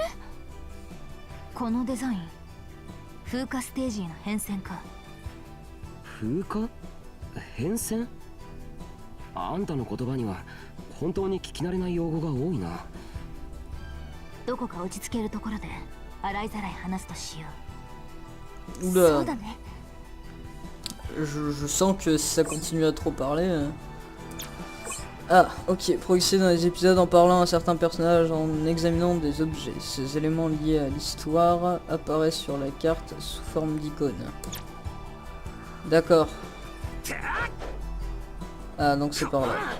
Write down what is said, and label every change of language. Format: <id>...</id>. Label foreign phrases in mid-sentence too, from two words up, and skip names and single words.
<ja>このデザイン、風化ステージへの変遷か。風化？変遷？あんたの言葉には本当に聞き慣れない用語が多いな。どこか落ち着けるところで洗いざらい話すとしよう。</ja> <fr>Oula.</fr> <ja>そうだね。</ja> <fr>Je sens que si ça continue à trop parler... Ah, ok, progresser dans les épisodes en parlant à certains personnages, en examinant des objets. Ces éléments liés à l'histoire apparaissent sur la carte sous forme d'icônes. D'accord. Ah, donc c'est par là.</fr>